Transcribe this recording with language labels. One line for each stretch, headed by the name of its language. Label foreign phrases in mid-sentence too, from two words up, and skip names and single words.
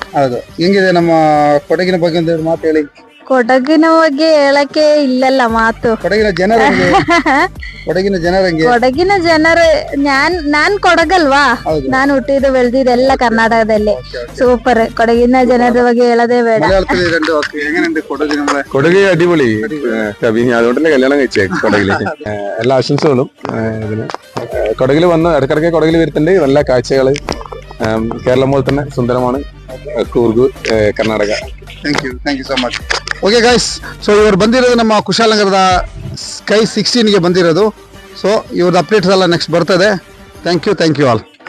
Kannada: ಹೌದು. ಹೆಂಗಿದೆ ನಮ್ಮ ಕೊಡಗಿನ ಬಗ್ಗೆ ಒಂದು ಮಾತು ಹೇಳಿ. ಕೊಡಗಿನ ಬಗ್ಗೆ ಹೇಳಕ್ಕೆ ಇಲ್ಲಲ್ಲ ಮಾತು. ಕೊಡಗಿನ ಜನರಂಗೆ ಕೊಡಗಿನ ಜನರು ನಾನ್ ಕೊಡಗಲ್ವಾ, ನಾನು ಹುಟ್ಟಿದ್ದು ಬೆಳೆದಿದ್ದು ಎಲ್ಲ ಕರ್ನಾಟಕದಲ್ಲಿ. ಸೂಪರ್. ಕೊಡಗಿನ ಜನರ ಬಗ್ಗೆ ಹೇಳೋದೇ ಬೇಡ.
Malayalam: കൊടക് അടിപൊളി കവിനി, അതുകൊണ്ടല്ലേ കല്യാണം കഴിച്ചേ കൊടകില്. എല്ലാ ആശംസകളും ഇതിന്. കൊടകില് വന്ന് ഇടക്കിടക്ക് കൊടകില് വരുത്തുണ്ട്. നല്ല കാഴ്ചകള്. കേരളം പോലെ തന്നെ സുന്ദരമാണ് ಕೂರ್ಗ್, ಕರ್ನಾಟಕ.
English: thank you so much. okay guys,
Kannada: ಸೊ ಇವರು ಬಂದಿರೋದು ನಮ್ಮ ಕುಶಾಲನಗರದ ಸ್ಕೈ 16ಗೆ ಬಂದಿರೋದು. ಸೊ ಇವ್ರದ್ದು ಅಪ್ಡೇಟ್ಸ್ ಎಲ್ಲ ನೆಕ್ಸ್ಟ್ ಬರ್ತದೆ.
English: thank you all.